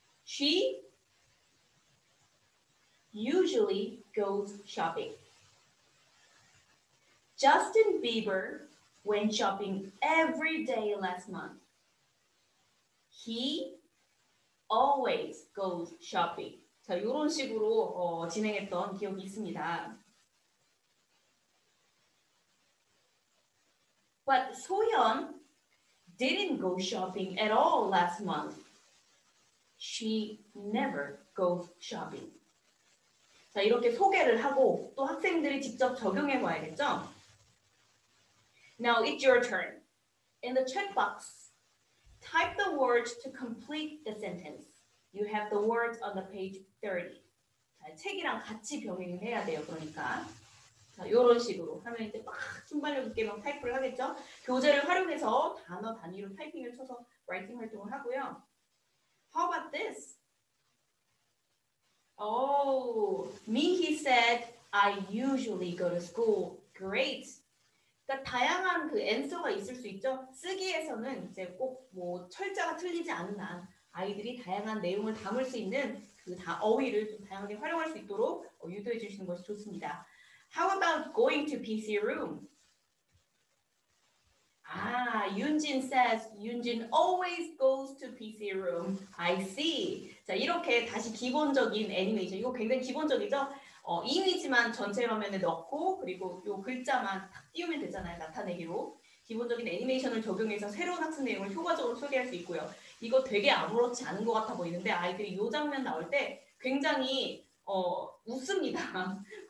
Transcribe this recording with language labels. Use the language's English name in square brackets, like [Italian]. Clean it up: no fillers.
[English] She usually goes shopping. Justin Bieber went shopping every day last month. He always goes shopping. [Korean] 자, 이런 식으로 진행했던 기억이 있습니다. [English] But 소연 didn't go shopping at all last month. She never goes shopping. [Korean] 자, 이렇게 소개를 하고 또 학생들이 직접 적용해 봐야겠죠? [English] Now it's your turn. In the checkbox, type the words to complete the sentence. You have the words on the page 30. [Korean] 자, 책이랑 같이 병행을 해야 돼요. 그러니까 자, 이런 식으로 하면 이제 막 순발력 있게 막 타이프를 하겠죠. 교재를 활용해서 단어 단위로 타이핑을 쳐서 라이팅 활동을 하고요. [English] How about this? Oh, Minhee said, I usually go to school. Great. [Korean] 그러니까 다양한 그 [English] answer [Korean] 가 있을 수 있죠. 쓰기에서는 이제 꼭 뭐 철자가 틀리지 않는 한 아이들이 다양한 내용을 담을 수 있는 그 어휘를 좀 다양하게 활용할 수 있도록 유도해 주시는 것이 좋습니다. [English] How about going to PC room? Yunjin says Yunjin always goes to PC room. I see. [Korean] 자, 이렇게 다시 기본적인 애니메이션. 이거 굉장히 기본적이죠? 이미지만 전체 화면에 넣고 그리고 요 글자만 딱 띄우면 되잖아요. 나타내기로. 기본적인 애니메이션을 적용해서 새로운 학습 내용을 효과적으로 소개할 수 있고요. 이거 되게 아무렇지 않은 것 같아 보이는데 아이들이 이 장면 나올 때 굉장히 웃습니다.